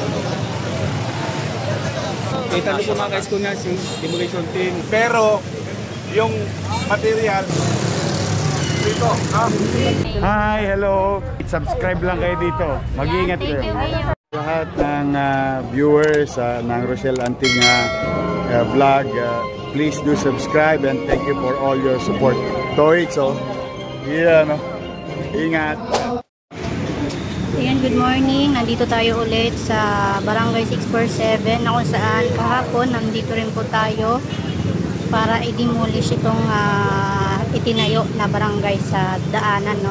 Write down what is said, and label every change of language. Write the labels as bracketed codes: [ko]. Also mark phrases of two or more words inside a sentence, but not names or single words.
[tl] Kita nyo po mga ka-Eskunas yung demolition team. Pero yung material dito. [en] Hi, hello. [tl] Subscribe lang kayo dito. Mag-iingat kayo. Lahat ng viewers ng Rochelle Anting vlog, [en] please do subscribe and thank you for all your support. Toitso. Yeah, no. [tl] Ingat. [en] Ayan, good morning. [tl] Nandito tayo ulit sa Barangay 647 na kung saan kahapon nandito rin po tayo para i-demolish itong itinayo na barangay sa daanan, no?